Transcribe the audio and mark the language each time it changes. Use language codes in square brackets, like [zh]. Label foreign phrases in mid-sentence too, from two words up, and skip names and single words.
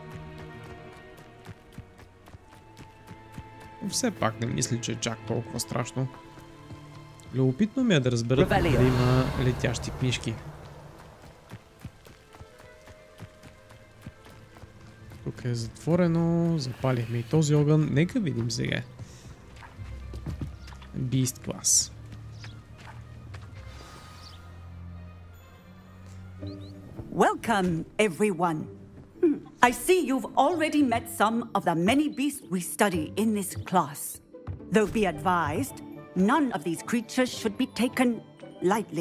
[bg] Но все пак не мисля, че е чак толкова страшно. Любопитно ми е да разбера дали има летящи книжки. Тук е затворено. Запалихме и този огън. Нека видим сега. [en] Beast class. Welcome, everyone. I see you've already met some of the many beasts we study in this class. Though be advised, none of these creatures should be taken lightly.